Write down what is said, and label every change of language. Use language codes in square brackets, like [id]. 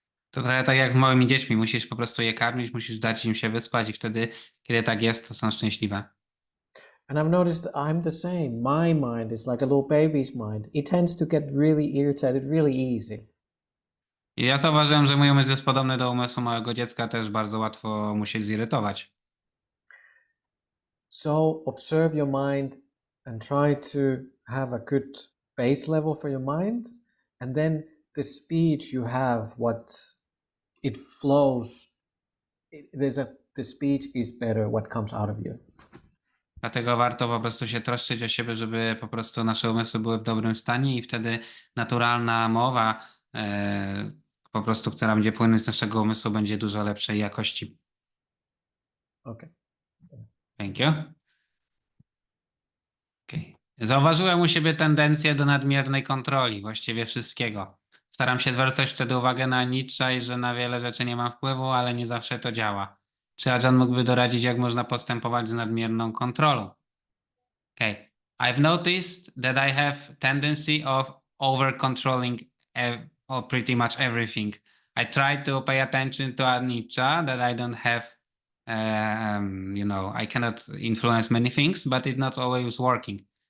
[pl] To trochę tak jak z małymi dziećmi. Musisz po prostu je karmić, musisz dać im się wyspać i wtedy, kiedy tak jest, to są szczęśliwe. [en] And I've noticed that I'm the same. My mind is like a little baby's mind. It tends to get really irritated really easy. [pl] I ja zauważyłem, że mój umysł jest podobny do umysłu małego dziecka, też bardzo łatwo mu się zirytować. [en] So observe your mind and try to have a good base level for your mind. And then the speech you have, what it flows, the speech is better what comes out of you. [pl] Dlatego warto po prostu się troszczyć o siebie, żeby po prostu nasze umysły były w dobrym stanie i wtedy naturalna mowa, po prostu, która będzie płynąć z naszego umysłu, będzie dużo lepszej jakości. [en] Okay. Thank you. Okay. [pl] Zauważyłem u siebie tendencję do nadmiernej kontroli właściwie wszystkiego. Staram się zwracać wtedy uwagę na nicze i że na wiele rzeczy nie mam wpływu, ale nie zawsze to działa. Czy Ajahn mógłby doradzić, jak można postępować z nadmierną kontrolą? [en] Okay. I've noticed that I have tendency of over-controlling pretty much everything. I try to pay attention to anicca, that I don't have, I cannot influence many things, but it's not always working.